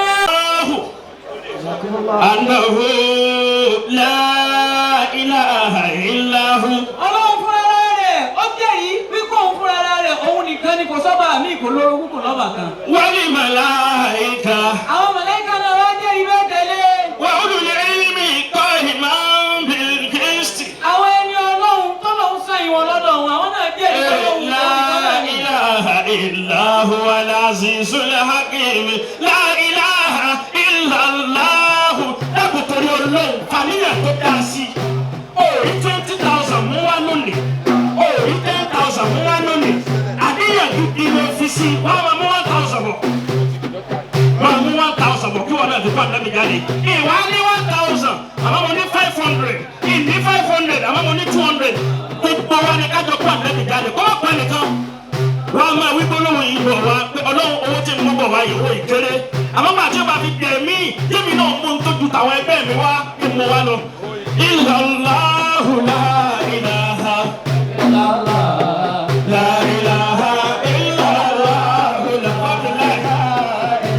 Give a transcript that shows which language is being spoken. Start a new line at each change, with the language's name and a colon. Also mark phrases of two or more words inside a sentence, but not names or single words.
Arabic: أنه لا إله إلا هو.
Yoruba: ọlọ́run fúnra rẹ̀ ó jẹ́rìí wípé òun fúnra rẹ̀ òun nìkan ni kò sọ́ba mi kò lórogún kò lọ́ba kan.
Arabic: والملائكة.
Yoruba: àwọn màláíkà náà wá jẹ́rìí bẹ́ẹ̀ tẹ̀lé.
Arabic: وأولو العلم قائما بالقسط.
Yoruba: àwọn ẹni ọlọ́run tó lọ́n sàn ìwọ̀n lọ́dọ̀ wọn àwọn náà jẹ́rìí pé òun
Arabic: لا إله إلا هو العزيز الحكيم. لا إله إلا الله.
Yoruba: Dákùtòrí Ọlọ́run fàníyàn tó dá sí. Orí 20,000 mú wá lónìí. Orí 10,000 mú wá lónìí. Àníyàn gidi ló fi sí. Wọ́n máa mú 1,000 bọ̀. Wọ́n mú 1,000 bọ̀ kí wọ́n náà fi kọ́ àdámi jáde. Ìwà ní 1,000 àmọ́ mo ní 500. Ìní 500 àmọ́ mo ní 200. Gbogbo wa ni kájọ kọ́ àdámi jáde. Kọ́ wọ́n pẹ́ nìkan. Wọ́n á máa wí gbólóhùn yìí bọ̀ wá pé Ọlọ́run owó tí mo bọ̀ wá yìí owó ìkéré. Àmọ́ bá a ti bá fi dẹ̀ mí, jẹ́mi náà mú un tó ju tàwọn ẹgbẹ́ mi wá kí mo wá lọ.
Arabic: إلا الله لا إله إلا الله. لا إله إلا الله لا إله